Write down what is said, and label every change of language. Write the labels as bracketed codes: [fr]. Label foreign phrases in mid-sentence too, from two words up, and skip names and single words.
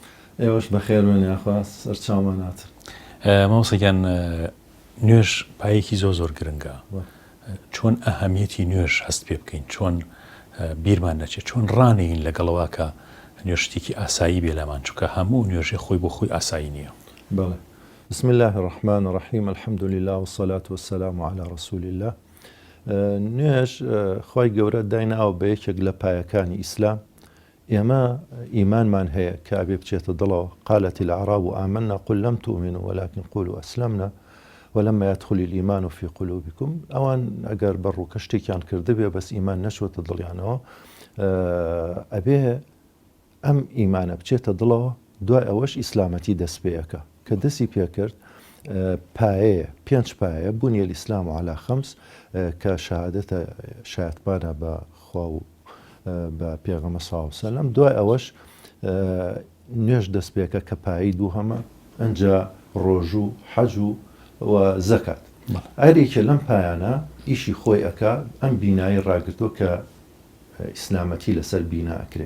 [ckb] ئێوەش بەخێر بن یاخوا سەرچاومانات. مامۆستا گیان نوێژ پایەکی زۆر گرنگە. چۆن ئەهەمیەتی نوێژ هەست پێ بکەین، چۆن بیرمان نەچێت، چۆن ڕانەین لەگەڵەوە کە نوێژ شتێکی ئاسایی بێ لەمان، چونکە هەموو نوێژێ خۆی بۆ خۆی ئاسایی نییە. بەڵێ. [ar] بسم الله الرحمن الرحیم الحمد لله والصلاة والسلام على رسول الله. [ckb] نوێژ خۆی گەورە دایناوە بە یەکێک لە پایەکانی ئیسلام. ئێمە ئیمانمان هەیە کە ئەبێ بچێتە دڵەوە. [ar] قالت الأعراب آمنا قل لم تؤمنوا ولكن قولوا أسلمنا ولما يدخل الإيمان في قلوبكم. [ckb] ئەوان ئەگەر بەڕووکە شتێکیان کردبێ بەس ئیمان نەچوەتە دڵیانەوە، ئەبێ ئەم ئیمانە بچێتە دڵەوە، دوای ئەوەش ئیسلامەتی دەست پێیەکە کە دەستی پێکرد پایەیە، 5 پایە بوونی [ar] الإسلام على 5 [ckb] کە شهادەتە شایەتمانە بە خوا و بە پێغەمبەر [ar] صلی الله علیه وسلم. [ckb] دوای ئەوەش نوێژ دەست پێکە کە پایی دووهەمە، ئەنجا ڕۆژ و حەج و زەکات. ئەرێکە لەم پایانە ئیشی خۆی ئەکا ئەم بینایی ڕاگرتووە کە ئیسلامەتی لەسەر بینا ئەکرێ.